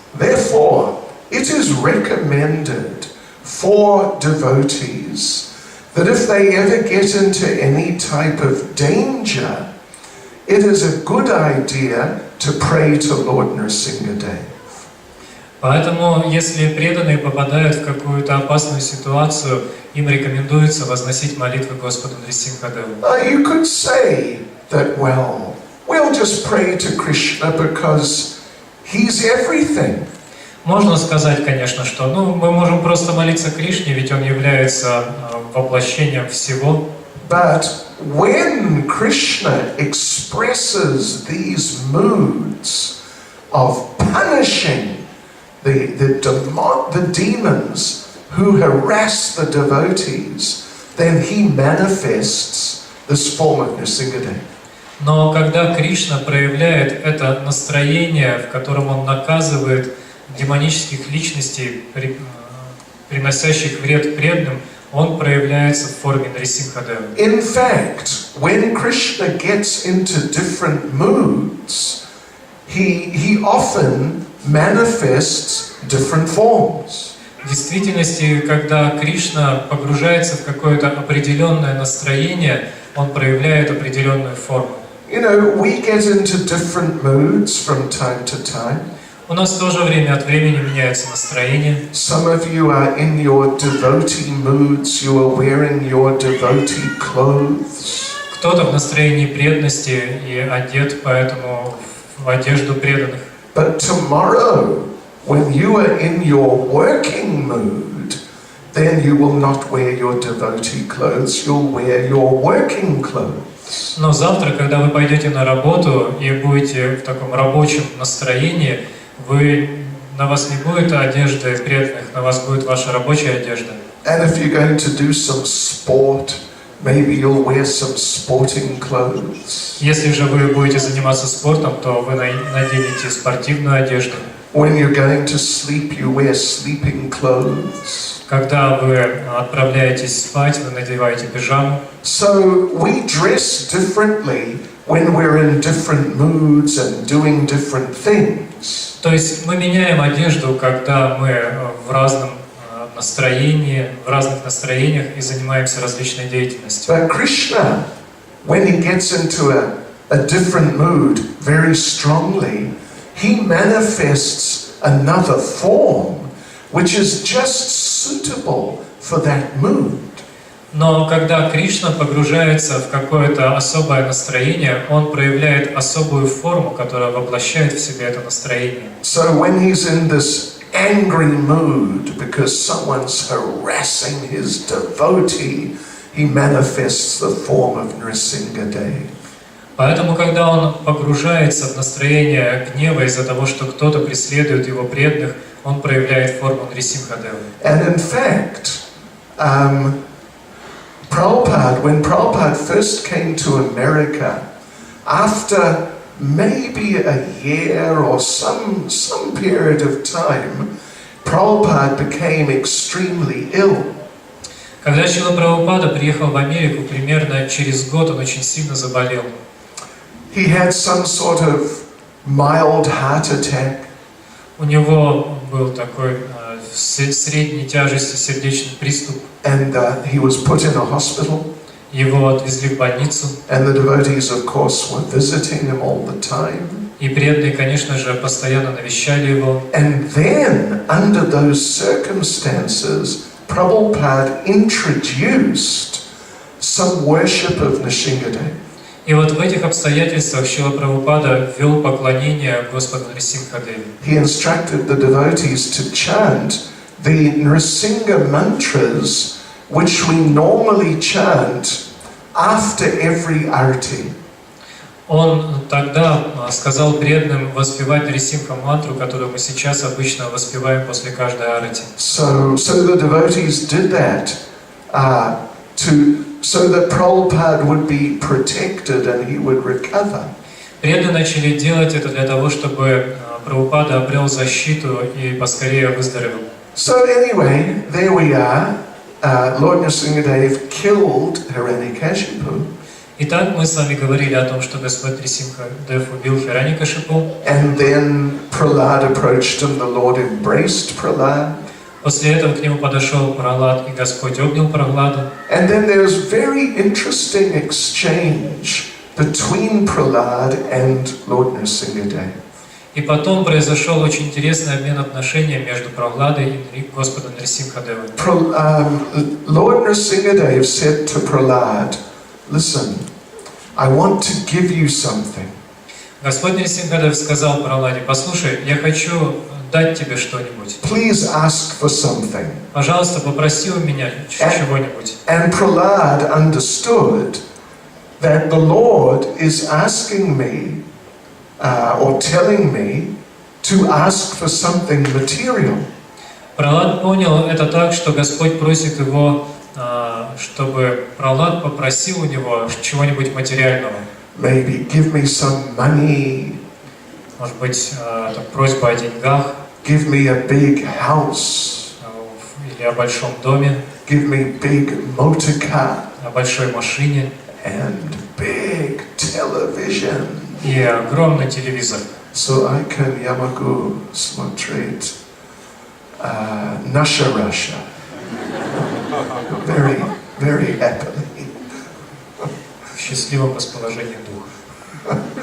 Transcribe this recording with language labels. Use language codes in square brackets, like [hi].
[en] Therefore, it is recommended for devotees that if they ever get into any type of danger, it is a good idea to pray to Lord Nrsimhadeva. [ru] Поэтому, если преданные попадают в какую-то опасную ситуацию, им рекомендуется возносить молитвы Господу Нрисимхадеву. [en] You could say that, well, we'll just pray to Krishna because he's everything. [ru] Можно сказать, конечно, что мы можем просто молиться Кришне, ведь он является воплощением всего. [en] But when Krishna expresses these moods of punishing the demons who harass the devotees, then he manifests this form of Nrsimhadev. [ru] Но когда Кришна проявляет это настроение, в котором он наказывает демонических личностей, приносящих вред преданным, он проявляется в форме Нрисимхадева. [en] In fact, when Krishna gets into different moods, he often manifests different forms. [ru] В действительности, когда Кришна погружается в какое-то определенное настроение, он проявляет определенную форму. [en] You know, we get into different moods from time to time. [ru] У нас тоже время от времени меняется настроение. [en] Some of you are in your devotee moods, you are wearing your devotee clothes. [ru] Кто-то в настроении преданности и одет поэтому в одежду преданных. [en] But tomorrow, when you are in your working mood, then you will not wear your devotee clothes, you'll wear your working clothes. [ru] Но завтра, когда вы пойдете на работу и будете в таком рабочем настроении, на вас не будет одежды преданных, на вас будет ваша рабочая одежда. [en] And if you're going to do some sport, maybe you'll wear some sporting clothes. [ru] Если же вы будете заниматься спортом, то вы наденете спортивную одежду. [en] When you're going to sleep, you wear sleeping clothes. [ru] Когда вы отправляетесь спать, вы надеваете пижаму. [en] So we dress differently when we're in different moods and doing different things. [ru] То есть мы меняем одежду, когда мы в разном настроении, в разных настроениях и занимаемся различной деятельностью. [en] But Krishna, when he gets into a different mood very strongly, he manifests another form which is just suitable for that mood. [ru] Но когда Кришна погружается в какое-то особое настроение, он проявляет особую форму, которая воплощает в себе это настроение. [en] So when he's in this angry mood because someone's harassing his devotee, he manifests the form of Nrsimhadev. [ru] Поэтому, когда он погружается в настроение гнева из-за того, что кто-то преследует его преданных, он проявляет форму Нрисимхадева. [en] And in fact, when Prabhupada first came to America, after maybe a year or some period of time, Prabhupada became extremely ill. [ru] Когда Шрила Прабхупада приехал в Америку, примерно через год он очень сильно заболел. [en] He had some sort of mild heart attack. [ru] У него был такой средней тяжести сердечный приступ. [en] And he was put in a hospital. [ru] Его отвезли в больницу. [en] And the devotees, of course, were visiting him all the time. [ru] И преданные, конечно же, постоянно навещали его. [en] And then, under those circumstances, Prabhupada introduced some worship of Nrsimhadev. [ru] И вот в этих обстоятельствах Шрила Прабхупада ввел поклонение Господу Нрисимхадеве. [en] He instructed the devotees to chant the Nrsimha mantras which we normally chant after every arati. [ru] Он тогда сказал преданным воспевать Нрисимха мантру, которую мы сейчас обычно воспеваем после каждой арати. [en] So the devotees did that so that Prabhupada would be protected and he would recover. [ru] Преданные начали делать это для того, чтобы Прабхупада обрел защиту и поскорее выздоровел. [en] So anyway, there we are. Lord Nrsimhadev killed Hiranyakashipu. [ru] Итак, мы с вами говорили о том, что Господь Нрисимхадев убил Хираньякашипу. [en] And then Prahlad approached him, the Lord embraced Prahlad. [ru] После этого к нему подошел Пралад, и Господь обнял Пралада. [en] And then there's very interesting exchange between Prahlad and Lord Nrsimhadev. [ru] И потом произошел очень интересный обмен отношений между Прохладой и Господом Нрисимхадевой. [en] Lord Nrsimhadev said to Prahlad, listen, I want to give you something. [ru] Господь Нрисимхадев сказал Прохладе: послушай, я хочу дать тебе что-нибудь. [en] Please ask for something. [ru] Пожалуйста, попроси у меня чего-нибудь. [en] And Prahlad understood that the Lord is asking me or telling me to ask for something material. [ru] Прохлад понял это так, что Господь просит его, чтобы Прохлад попросил у него чего-нибудь материального. [en] Maybe give me some money. [ru] Может быть, это просьба о деньгах. [en] Give me a big house. [ru] Или о большом доме. [en] Give me big motor car. [ru] О большой машине. [en] And big television. [ru] И огромный телевизор. [en] So I can [ru] yamagu смотреть наша [en] Russia. Very, very happily. [ru] В счастливом расположении духа.